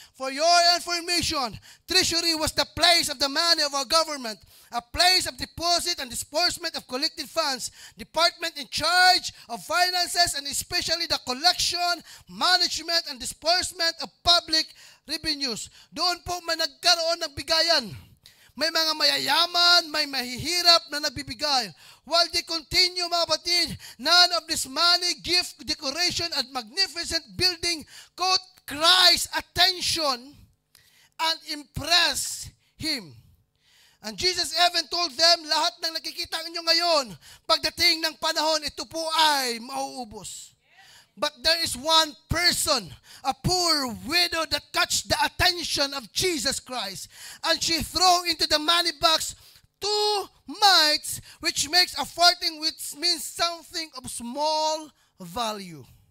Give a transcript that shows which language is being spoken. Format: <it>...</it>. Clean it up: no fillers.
<en>For your information, treasury was the place of the money of our government, a place of deposit and disbursement of collected funds, department in charge of finances, and especially the collection, management, and disbursement of public revenues.</en> <tl>Doon po man nagkaroon ng bigayan. may mga mayayaman, may mahihirap na nagbibigay.</tl> <en>While they continue,</en> <tl>mga kapatid,</tl> <en>none of this money, gift, decoration, and magnificent building caught Christ's attention and impressed Him. And Jesus even told them,</en> <tl>lahat ng nakikita ninyo ngayon, pagdating ng panahon, ito po ay mauubos.</tl> <en>But there is one person, a poor widow that catch the attention of Jesus Christ. And she throw into the money box 2 mites, which makes a farthing, which means something of small value.</en>